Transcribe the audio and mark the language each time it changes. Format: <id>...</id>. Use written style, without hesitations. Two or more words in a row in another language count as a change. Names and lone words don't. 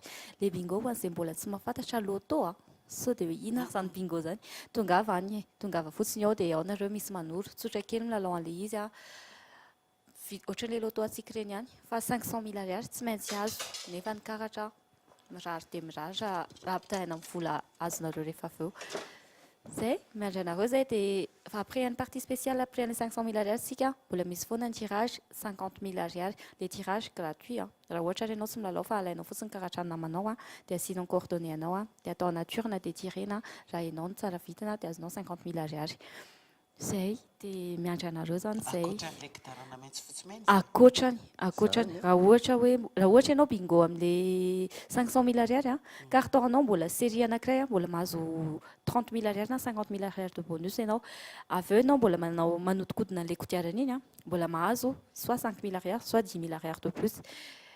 <mg>Le Bingo izay mbola tsy mahafantatra loto so dia hoe ina zany Bingo zany tongava any tongava fotsiny ao dia ao nareo misy manoro tsotra kely milalao an'ilay izy ohatran'ilay loto antsika ireny ihany fa 500 000 ariary tsy maintsy azo nefa ny karatra mirary dia mirary raha ampitahaina amin'ny vola azonareo rehefa avy eo. Zay miandry anareo zay dia</mg> <fr>après une partie spéciale après les</fr> <mg>500 000 ariary sika mbola misy foana ny tirage 50 000 ariary</mg> <fr>le tirage gratuit</fr> <mg>raha ohatra ianao tsy milalao fa alainao fotsiny karatra ny namanao dia asianao coordonnées anao dia atao nature na dia tirena raha ianao ny tsara vitana dia azonao 50 000 ariary. Zay dia miandry anareo zany zay akoatrany raha ohatra ianao Bingo amin'le 500 000 ariary carton anao mbola série anankiray mbola mahazo 30 000 ariary na 50 000 ariary</mg> <fr>de bonus</fr> <mg>ianao avy eo ianao mbola manodikodina an'ilay kodiarana iny mbola mahazo soit 5 000 ariary soit 10 000 ariary</mg> <fr>de plus.</fr>